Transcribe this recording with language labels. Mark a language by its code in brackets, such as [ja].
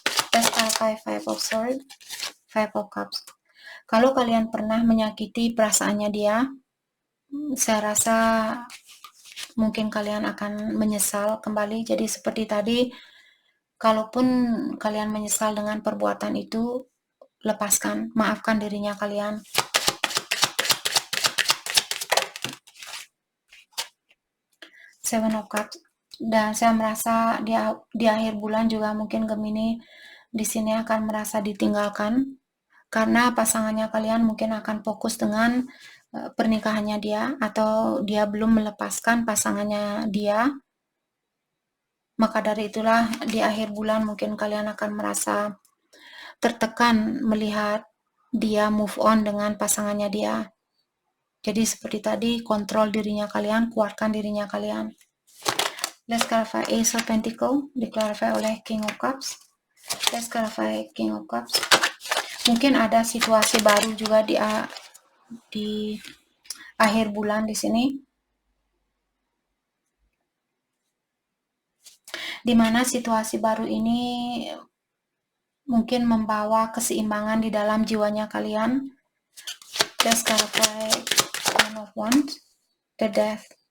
[en] Let's clarify Five of Swords, Five of Cups. [id] Kalau kalian pernah menyakiti perasaannya dia, saya rasa mungkin kalian akan menyesal kembali. Jadi seperti tadi, kalaupun kalian menyesal dengan perbuatan itu, lepaskan, maafkan dirinya kalian. [en] Seven of Cups. [id] Dan saya merasa di akhir bulan juga mungkin Gemini di sini akan merasa ditinggalkan karena pasangannya kalian mungkin akan fokus dengan pernikahannya dia, atau dia belum melepaskan pasangannya dia. Maka dari itulah di akhir bulan mungkin kalian akan merasa tertekan melihat dia [en] move on [id] dengan pasangannya dia. Jadi seperti tadi, kontrol dirinya kalian, kuatkan dirinya kalian. [en] Let's clarify Ace of Pentacles, [id] diklarify oleh [en] King of Cups. Let's clarify King of Cups. [id] Mungkin ada situasi baru juga di akhir bulan di sini, di mana situasi baru ini mungkin membawa keseimbangan di dalam jiwanya kalian. [en] Let's clarify One of Wands, the Death.